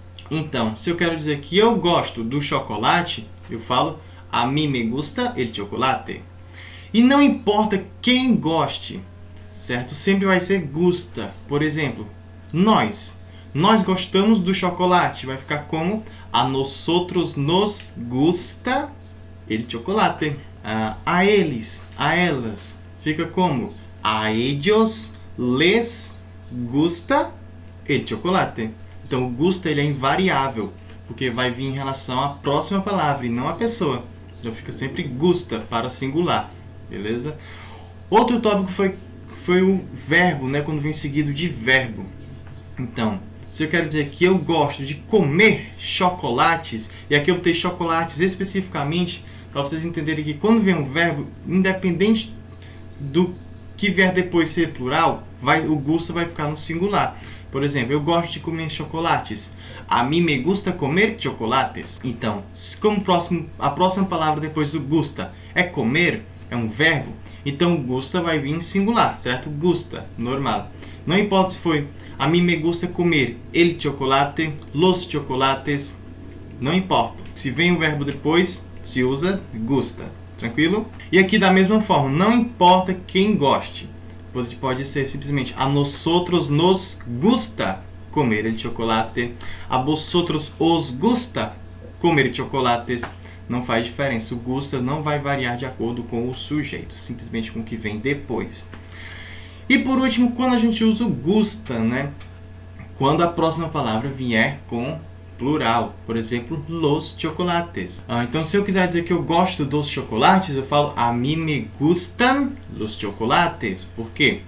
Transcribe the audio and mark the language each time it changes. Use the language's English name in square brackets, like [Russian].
[Portuguese] Então, se eu quero dizer que eu gosto do chocolate, eu falo [Spanish] a mí me gusta el chocolate. [Portuguese] E não importa quem goste, certo? Sempre vai ser gusta. Por exemplo, nós gostamos do chocolate. Vai ficar como [Spanish] a nosotros nos gusta el chocolate. [Portuguese] A eles, a elas, fica como [Spanish] a ellos les gusta el chocolate. [Portuguese] Então o gusta ele é invariável, porque vai vir em relação à próxima palavra e não à pessoa. Então fica sempre gusta para o singular, beleza? Outro tópico foi o verbo, né, quando vem seguido de verbo. Então, se eu quero dizer que eu gosto de comer chocolates, e aqui eu botei chocolates especificamente, para vocês entenderem que quando vem um verbo, independente do que vier depois ser plural, o gusta vai ficar no singular. Por exemplo, eu gosto de comer chocolates. [Spanish] A mí me gusta comer chocolates. [Portuguese] Então, como a próxima palavra depois do gusta é comer, é um verbo, então gusta vai vir em singular, certo? Gusta, normal. Não importa se foi [Spanish] a mí me gusta comer el chocolate, los chocolates, [Portuguese] não importa. Se vem o verbo depois, se usa gusta, tranquilo? E aqui da mesma forma, não importa quem goste. Pode ser simplesmente [Spanish] a nosotros nos gusta comer el chocolate, a vosotros os gusta comer chocolates. [Portuguese] Não faz diferença, o gusta não vai variar de acordo com o sujeito, simplesmente com o que vem depois. E por último, quando a gente usa o gusta, né? Quando a próxima palavra vier com plural, por exemplo, los chocolates. Então, se eu quiser dizer que eu gosto dos chocolates, eu falo [Spanish] a mí me gustan los chocolates. [Portuguese] Por quê?